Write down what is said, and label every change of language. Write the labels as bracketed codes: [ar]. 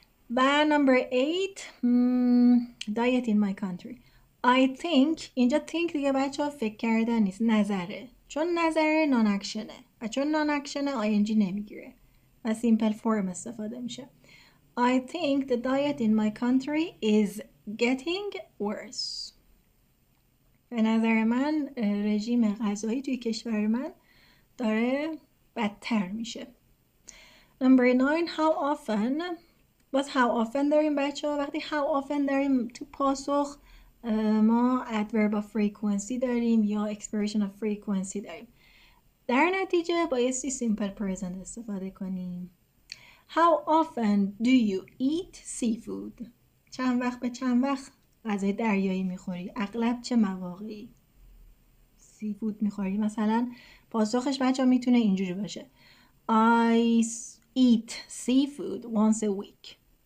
[en] و number 8 diet in my country. [fa] I think اینجا think دیگه بچه ها فکر کردن نیست، نظره، چون نظره نان اکشنه و چون نان اکشنه ing نمیگیره و simple form استفاده میشه. [en] I think the diet in my country is getting worse. [fa] به نظر من رژیم غذایی توی کشور من داره بدتر میشه. [en] number 9 how often. [fa] باز how often داریم بچه ها. وقتی how often داریم تو پاسخ ما adverb of frequency داریم یا expression of frequency داریم. در نتیجه بایستی simple present استفاده کنیم. [en] How often do you eat seafood? [fa] چند وقت به چند وقت غذای دریایی میخوری؟ اغلب چه مواقعی سیفود میخوری؟ مثلا پاسخش بچه ها میتونه اینجوری باشه. [en] I eat seafood once a week.